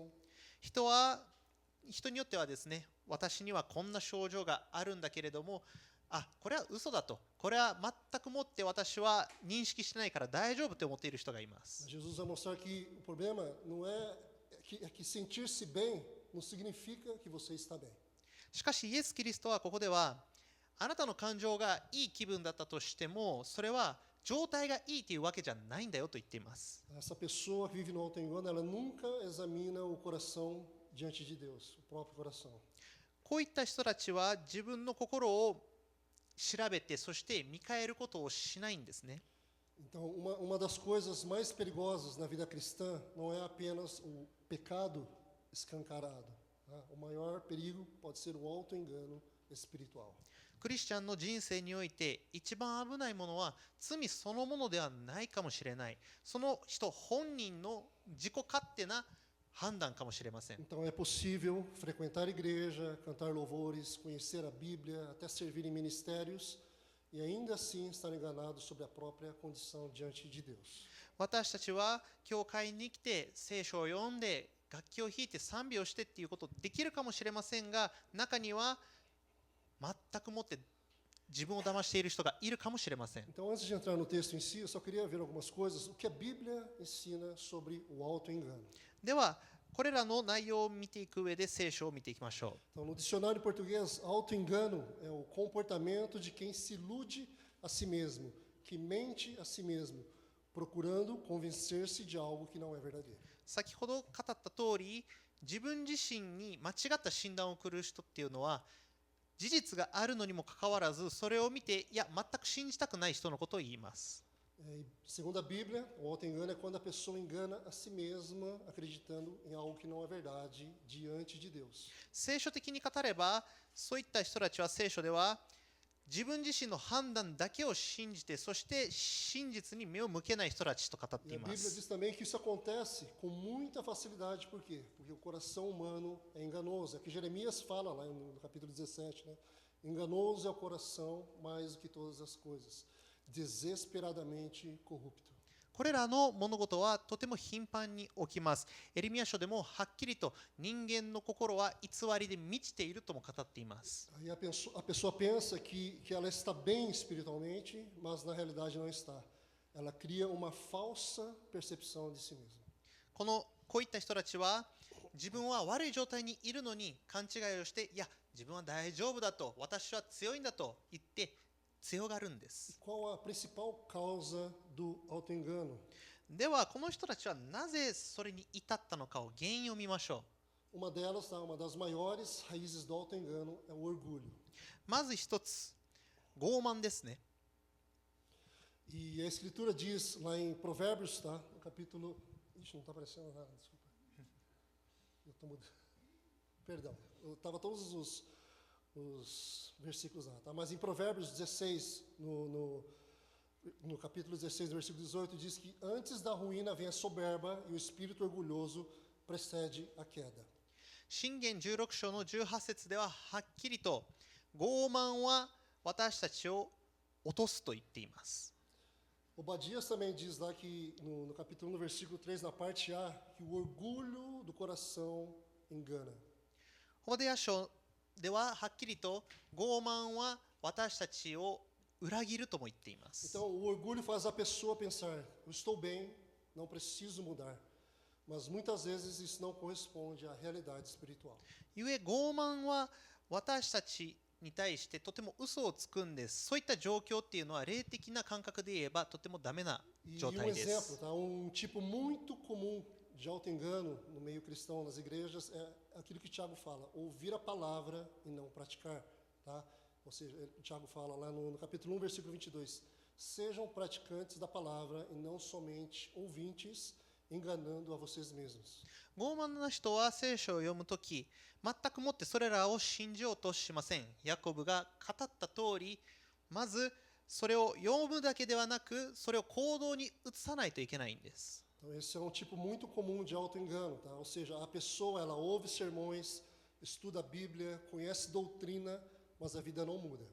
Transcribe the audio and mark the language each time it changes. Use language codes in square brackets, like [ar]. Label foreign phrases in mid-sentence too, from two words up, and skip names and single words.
[ja] う。人によってはですね、私にはこんな症状があるんだけれども、これは嘘だと、これは全くもって私は認識してないから大丈夫と思っている人がいます。 [pt] Jesus vai mostrar que o problema não é que sentir-se bem não significa que você está bem. [ja] しかしイエス・キリストはここではあなたの感情がいい気分だったとしてもそれは状態がいいというわけじゃないんだよと言っています。 [pt] Essa pessoa que vive no auto-engano, ela nunca examina o coração diante de Deus, o próprio coração. [ja] こういった人たちは自分の心を調べてそして見返ることをしないんですね。 [pt] Então, uma das coisas mais perigosas na vida cristã não é apenas o pecado escancarado. Tá? O maior perigo pode ser o auto-engano espiritual. [ja] クリスチャンの人生において一番危ないものは罪そのものではないかもしれない。その人本人の自己勝手な判断かもしれません。 [pt] Então, é possível frequentar a igreja, cantar louvores, conhecer a Bíblia, até servir em ministérios e ainda assim estar enganado sobre a própria condição diante de Deus. [ja] 私たちは教会に来て聖書を読んで楽器を弾いて賛美をしてっていうことできるかもしれませんが中には全くもって自分を騙している人がいるかもしれません。 [pt] Então, antes de entrar no texto em si, eu só queria ver algumas coisas, o que a Bíblia ensina sobre o auto-engano. [ja] ではこれらの内容を見ていく上で聖書を見ていきましょう。 [pt] Então, no dicionário em português, auto-engano é o comportamento de quem se ilude a si mesmo, que mente a si mesmo, procurando convencer-se de algo que não é verdadeiro. [ja] 先ほど語った通り、自分自身に間違った診断を送る人っていうのは事実があるのにもかかわらず、それを見ていや全く信じたくない人のことを言います。 [pt] Segundo a Bíblia, o auto-engano é quando a pessoa engana a si mesma, acreditando em algo que não é verdade diante de Deus. [ja] 聖書的に語れば、そういった人たちは聖書では自分自身の判断だけを信じて、そして真実に目を向けない人たちと語って [pt] E [ja] い [pt] a [ja] ま [pt] Bíblia [ja] す。 [pt] diz também que isso acontece com muita facilidade, por quê? Porque o coração humano é enganoso. É que Jeremias fala lá no capítulo 17, né? Enganoso é o coração mais do que todas as coisas, desesperadamente corrupto. [ja] これらの物事はとても頻繁に起きます。エレミヤ書でもはっきりと人間の心は偽りで満ちているとも語っています。 [pt] Aí a pessoa pensa que ela está bem espiritualmente, mas na realidade não está. Ela cria uma falsa percepção de si mesma. こういった人たちは自分は悪い状態にいるのに勘違いをして、いや自分は大丈夫だと、私は強いんだと言って強がるんです。 Qual a principal causa do auto-engano? [ja] ではこの人たちはなぜそれに至ったのかを原因を見ましょう。 [pt] Uma delas, tá? Uma das maiores raízes do auto-engano é o orgulho. [ja] まず一つ、傲慢ですね。 [pt] E a Escritura diz lá em Provérbios, tá? No capítulo. Ixi, não está aparecendo nada, desculpa. Eu tô mudando. Perdão, eu estava todos os versículos lá, tá? Mas em Provérbios 16, no capítulo 16, no versículo 18, diz que antes da ruína vem a soberba e o espírito orgulhoso precede a queda. [ja] 箴言16章の18節でははっきりと傲慢は私たちを落とすと言っています。 [pt] Obadias também diz lá que no capítulo 1, no versículo 3, na parte A, que o orgulho do coração engana. [ja] ホバデヤ書でははっきりと傲慢は私たちを裏切るとも言っています。 [pt] Então, o orgulho faz a pessoa pensar: eu estou bem, não preciso mudar. Mas muitas vezes isso não corresponde à realidade espiritual. [ja] ゆえ傲慢は私たちに対してとても嘘をつくんです。そういった状況っていうのは霊的な感覚で言えばとてもダメな [pt] E [ja] 状 [pt] um [ja] 態で [pt] exemplo, [ja] す。 [pt] tá? Um tipo muito comum de auto-engano no meio cristão, nas igrejas, é aquilo que Tiago fala: ouvir a palavra e não praticar. Tá? Ou seja, Tiago fala lá no capítulo 1, versículo 22, sejam praticantes da palavra e não somente ouvintes, enganando a vocês mesmos. [ja] 傲慢な人は聖書を読むとき、全くもってそれらを信じようとしません。ヤコブが語った通り、まずそれを読むだけではなく、それを行動に移さないといけないんです。 [pt] Então, esse é um tipo muito comum de auto-engano, tá? Ou seja, a pessoa, ela ouve sermões, estuda a Bíblia, conhece doutrina, mas a vida não muda.